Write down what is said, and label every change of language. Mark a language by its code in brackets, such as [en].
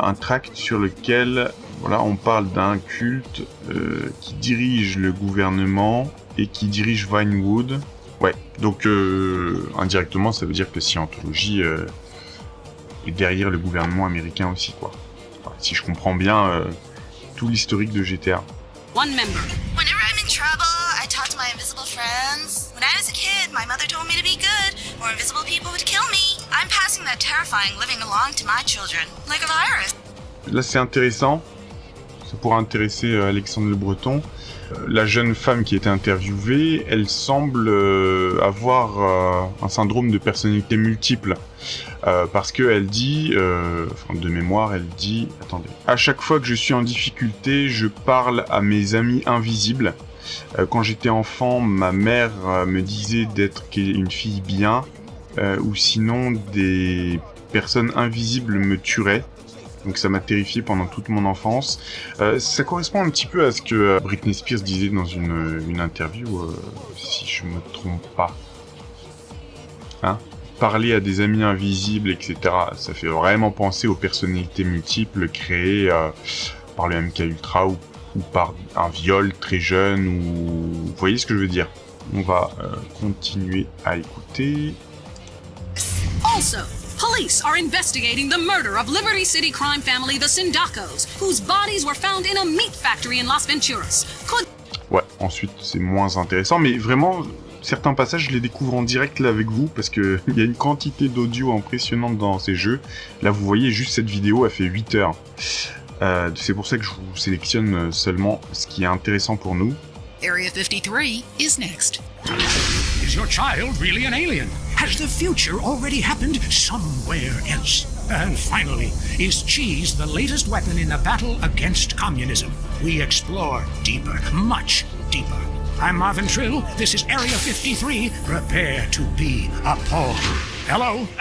[fr] Un tract sur lequel, voilà, on parle d'un culte qui dirige le gouvernement et qui dirige Vinewood. Ouais, donc indirectement, ça veut dire que Scientology est derrière le gouvernement américain aussi, quoi. Enfin, si je comprends bien tout l'historique de GTA. [en] One member. Whenever I'm in trouble, I talk to my invisible friends. When I was a kid, my mother told me to be good, or invisible people would kill me. I'm passing that terrifying living along to my children, like a virus. [fr] Là, c'est intéressant. Ça pourra intéresser Alexandre Le Breton. La jeune femme qui était interviewée, elle semble avoir un syndrome de personnalité multiple. Parce qu'elle dit, de mémoire, elle dit... Attendez. À chaque fois que je suis en difficulté, je parle à mes amis invisibles. Quand j'étais enfant, ma mère me disait d'être une fille bien, ou sinon des personnes invisibles me tueraient. Donc ça m'a terrifié pendant toute mon enfance. Ça correspond un petit peu à ce que Britney Spears disait dans une interview, si je me trompe pas. Hein ? Parler à des amis invisibles, etc. Ça fait vraiment penser aux personnalités multiples créées par le MKUltra ou par un viol très jeune, ou... Vous voyez ce que je veux dire. On va continuer à écouter. [en] Also, police are investigating the murder of Liberty City crime family the Sindacos, whose bodies were found in a meat factory in Las Venturas. [fr] Ouais, ensuite c'est moins intéressant, mais vraiment, certains passages je les découvre en direct là avec vous, parce que il y a une quantité d'audio impressionnante dans ces jeux. Là vous voyez juste cette vidéo, elle fait 8 heures. C'est pour ça que je vous sélectionne seulement ce qui est intéressant pour nous. [en] Area 53 is next. Is your child really an alien? Has the future already happened somewhere else? And finally, is cheese the latest weapon in the battle against communism? We explore deeper, much deeper. I'm Marvin Trill. This is Area 53. Prepare to be appalled. Hello?